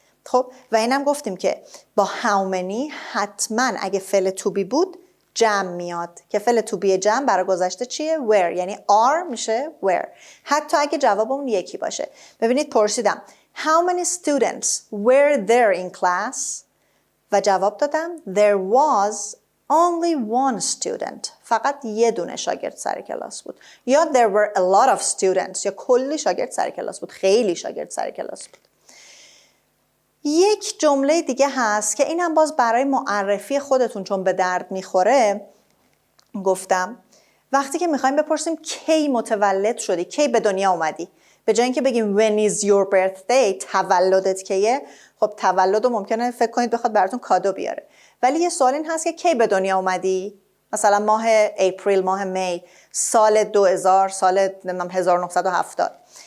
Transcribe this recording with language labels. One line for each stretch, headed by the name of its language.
Persian: خب و اینم گفتیم که با how many حتما اگه فعل to be بود جمع میاد که فعل to be جمع برای گذشته چیه؟ were، یعنی are میشه were حتی اگه جوابمون یکی باشه. ببینید پرسیدم
English: how many students were there in class
Persian: و جواب دادم
English: there was only 1 student.
Persian: فقط یه دونه شاگرد سر کلاس بود. یا
English: there were a lot of students،
Persian: یا کلی شاگرد سر کلاس بود، خیلی شاگرد سر کلاس بود. یک جمله دیگه هست که این هم باز برای معرفی خودتون چون به درد میخوره گفتم وقتی که میخوایم بپرسیم کی متولد شدی، کی به دنیا اومدی، به جای اینکه بگیم
English: when is your birthday،
Persian: تولدت کیه، خب تولد رو ممکنه فکر کنید بخواد براتون کادو بیاره، ولی یه سوال این هست که کی به دنیا اومدی، مثلا ماه اپریل، ماه می، سال 2000، سال 1970.